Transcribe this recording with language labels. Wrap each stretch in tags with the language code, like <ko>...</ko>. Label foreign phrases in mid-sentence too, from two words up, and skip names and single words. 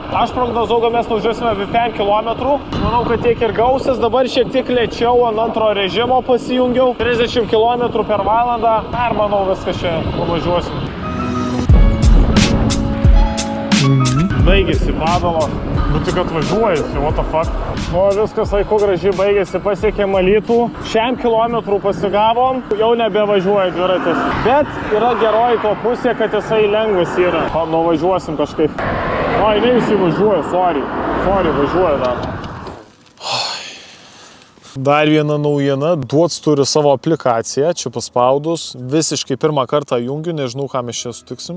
<lt>Aš prognozau, kad mes nuvažiuosime apie 5 km. Manau, kad tiek ir gausis. Dabar šiek tiek lėčiau ant antro režimo pasijungiau. 30 km/h. Ir manau, viskas čia nuvažiuosim. Baigėsi padalos. Bet tik atvažiuojasi,</lt> <en>what the fuck.</en> <lt>O viskas laiku gražiai baigėsi, pasiekėm Alytų. Šiam kilometrų pasigavom, jau nebevažiuoja dviratis. Bet yra geroji to pusė, kad jisai lengvas yra. Nuvažiuosim kažkaip. O, jinai visi važiuoja, sorry, važiuoja dar. Dar viena naujiena, Duots turi savo aplikaciją, čia paspaudus, visiškai pirmą kartą jungiu, nežinau, ką mes čia sutiksim.</lt>